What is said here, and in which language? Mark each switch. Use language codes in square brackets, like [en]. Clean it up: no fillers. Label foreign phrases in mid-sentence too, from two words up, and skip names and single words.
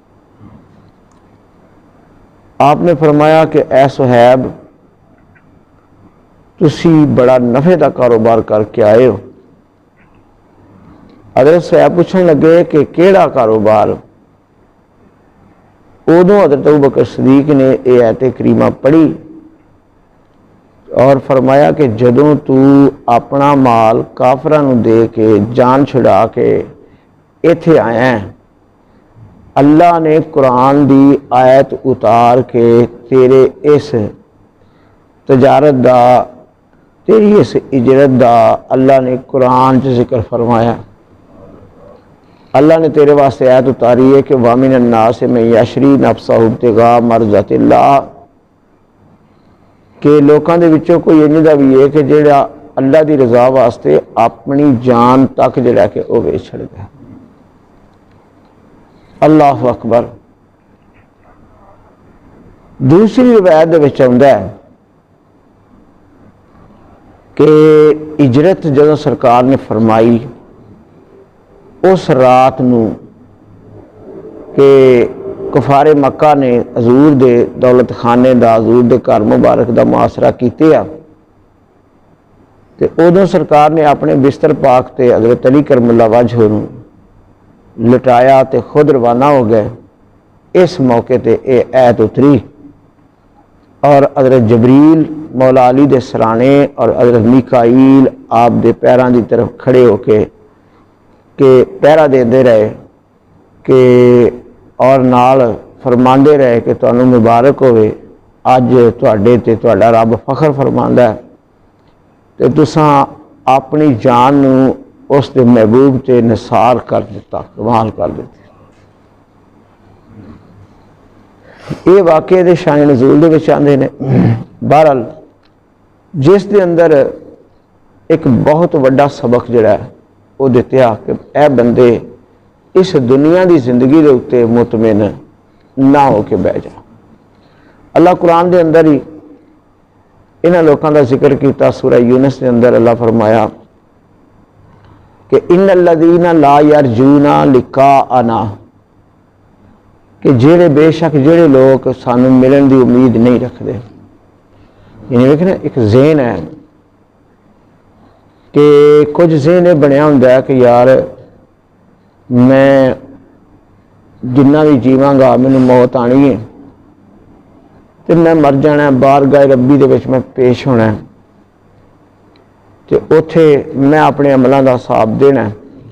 [pa] آپ نے فرمایا کہ اے صہیب تسی بڑا نفع دا کاروبار کر کے آئے ہو۔ حضرت صہیب پوچھنے لگے کہ کیڑا کاروبار؟ ادوں حضرت ابوبکر صدیق نے یہ آیت کریمہ پڑھی اور فرمایا کہ جدوں تو اپنا مال کافراں نوں دے کے جان چھڑا کے ایتھے آیا ہے، اللہ نے قرآن دی آیت اتار کے تیرے اس تجارت دا، تیری اس اجرت دا اللہ نے قرآن چ ذکر فرمایا۔ اللہ نے تیرے واسطے آیت اتاری ہے کہ [ar] وَمِنَ النَّاسِ مَن يَشْرِي نَفْسَهُ ابْتِغَاءَ مَرْضَاتِ اللَّهِ، [pa] کہ لوکاں دے وچوں کوئی انج دا بھی ہے کہ جڑا اللہ دی رضا واسطے اپنی جان تک جڑا کہ وہ ویچ چھڑ گیا۔ [ar] اللہ اکبر۔ [pa] دوسری روایت دے وچ آندا ہے کہ اجرت جدوں سرکار نے فرمائی اس رات نو کہ کفار مکہ نے حضور دے دولت خانے دا، حضور دے گھر مبارک دا محاصرہ کیتے آ، تے ادوں سرکار نے اپنے بستر پاک تے حضرت علی [ar] کرم اللہ وجہ [pa] نو لٹایا تے خود روانہ ہو گئے۔ اس موقع تے اے ایت اتری اور حضرت جبریل مولا علی دے سرانے اور حضرت میکائیل آپ دے پیران دی طرف کھڑے ہو کے کہ پہرا دے رہے کہ اور نال فرماندے رہے کہ تانوں مبارک ہوئے، اج تواڈے تے تواڈا رب فخر فرماندا ہے تے تساں اپنی جان نو اس دے محبوب تے نثار کر دیتا، کمال کر دیتے۔ یہ واقعے دے شان نزول دے وچ آندے نے۔ بہرحال جس دے اندر ایک بہت وڈا سبق جڑا ہے وہ دتیا کہ اے بندے اس دنیا دی زندگی دے اتے مطمئن نہ ہو کے بہ جا۔ اللہ قرآن دے اندر ہی انہاں لوکاں دا ذکر کیتا، سورہ یونس دے اندر اللہ فرمایا کہ [ar] ان الذین لا یرجون لقاءنا، [pa] کہ جڑے بے شک جڑے لوگ سانو ملن دی امید نہیں رکھتے۔ یعنی دیکھنا ایک ذہن ہے کہ کچھ ذہن یہ بنیا ہوں کہ یار میں جنہ بھی جیواں گا مینوں موت آنی ہے تو میں مر جانا ہے، بارگاہ ربی دے وچ میں پیش ہونا ہے تو اوتھے میں اپنے عملاں دا حساب دینا ہے،